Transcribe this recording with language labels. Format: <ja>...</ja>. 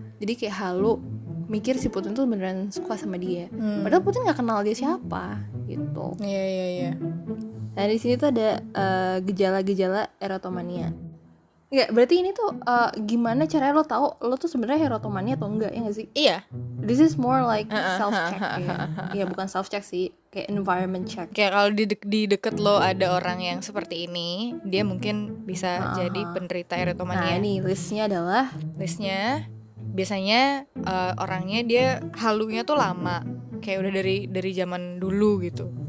<id>Jadi kayak halu, mikir si Putin tuh beneran suka sama dia. Padahal Putin nggak kenal dia siapa gitu. Iya. Nah di sini tuh ada gejala-gejala erotomania. Nggak, berarti ini tuh gimana caranya lo tahu lo tuh sebenarnya erotomania atau enggak, ya nggak sih? Iya.</id> <en>This is more like self check ya.</en> <id>Ya bukan self check sih, kayak environment check. Kayak kalau di deket lo ada orang yang seperti ini, dia mungkin bisa jadi penderita Nah erotomania. ini listnya adalah Listnya biasanya orangnya dia halunya tuh lama, kayak udah dari zaman dulu gitu.</id>